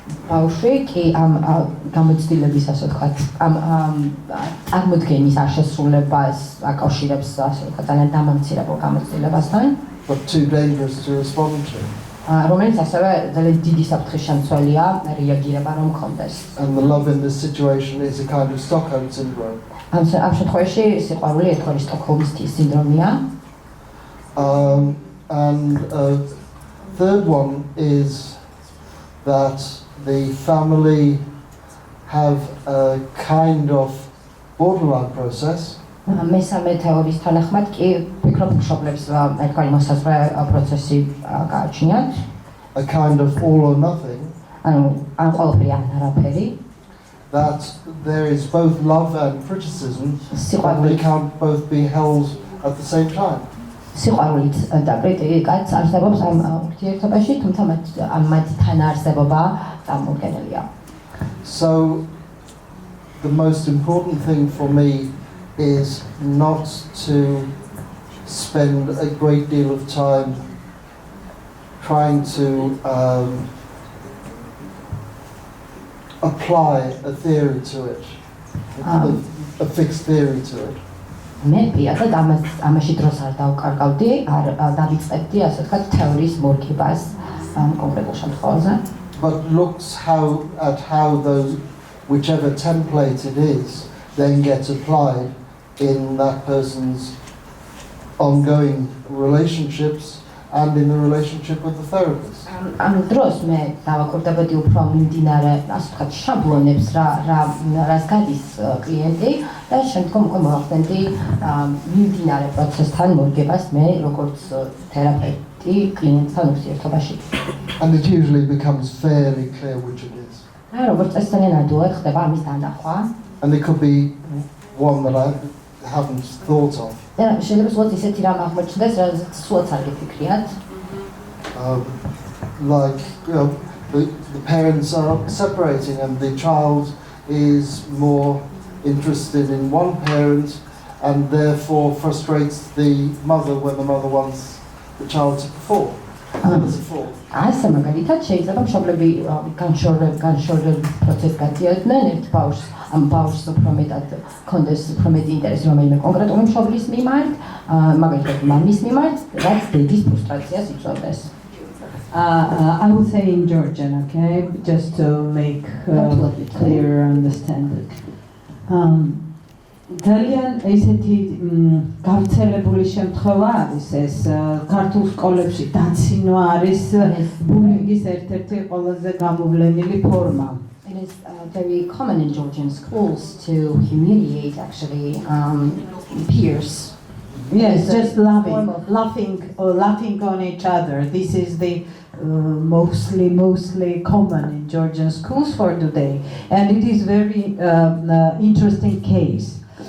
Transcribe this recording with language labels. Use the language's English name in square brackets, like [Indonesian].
[Georgian] ბავშვი კი ამ გამოცდილების, ასე ვთქვათ, ამ წარმოდგენის აღშესრულებას აკავშირებს, ასე ვთქვათ, ძალიან დამამცირებელ გამოცდილებასთან. [English] But too dangerous to respond to. [Georgian] რომელიც ასევე ძალიან დიდი საფრთხის შემცველია რეაგირება რომ მქონდეს. [English] And the love in this situation is a kind of Stockholm syndrome. [Georgian] ამ შემთხვევაში სიყვარული ერთგვარი სტოკჰოლმის სინდრომია. [English] And third one is that the family have a kind of borderline process. [Georgian] მესამე თეორიის თანახმად კი ფიქრობ მშობლებს ერთგვარი მოსაზღვრე პროცესი გააჩნიათ. [English] A kind of all or nothing. [Georgian] ანუ ან ყველაფერი ან არაფერი. [English] That there is both love and criticism, and they can't both be held at the same time. [Georgian] სიყვარულით და კრიტიკაც არსებობს ამ ურთიერთობაში, თუმცა მათი თანაარსებობა წარმოუდგენელია. [English] So the most important thing for me is not to spend a great deal of time trying to apply a theory to it, a fixed theory to it. [Georgian] მე პირადად ამაში დროს არ დავკარგავდი, არ დავიწყებდი, ასე ვთქვათ, თეორიის მორგებას კონკრეტულ შემთხვევაზე. [English] But looks at how those, whichever template it is, then gets applied in that person's ongoing relationships and in the relationship with the therapist. [Georgian] ამ დროს მე დავაკურდებოდი უფრო მიმდინარე, ასე ვთქვათ, შაბლონებს რას გადის კლიენტი და შემდგომ უკვე მოვახდენდი მიმდინარე პროცესთან მორგებას მე როგორც თერაპევტი კლიენტთან ურთიერთობაში. [English] And it usually becomes fairly clear which it is. [Georgian] როგორც წესძალიან ადვილად ხდება ამის დანახვა. [English] And it could be one that I haven't thought of. [Georgian] შეიძლება სულ ისეთი რამ აღმოჩნდეს, რაც სულაც არ გიფიქრიათ. [English] Like the parents are separating and the child is more interested in one parent and therefore frustrates the mother when the mother wants the child to perform. [Georgian] ასე მაგალითად შეიძლება მშობლები განშორებულ პროცესს გადიოდნენ ერთ ბავშვს, ამ ბავშვს უფრო მეტად კონდეს უფრო მეტი ინტერესი რომელიმე კონკრეტული მშობლის მიმართ, მაგალითად მამის მიმართ, რაც დედის ფრუსტრაციას იწვევდეს. [English] I will say in Georgian, okay, just to make clear understanding. [Georgian] ძალიან ესეთი გავრცელებული შემთხვევა არის ეს ქართულ სკოლებში დაცინვა არის ბულინგის ერთ-ერთი ყველაზე გამოვლენილი ფორმა. [English] It is very common in Georgian schools to humiliate actually peers. Yes, just laughing on each other. This is the mostly common in Georgian schools for today, and it is very interesting case.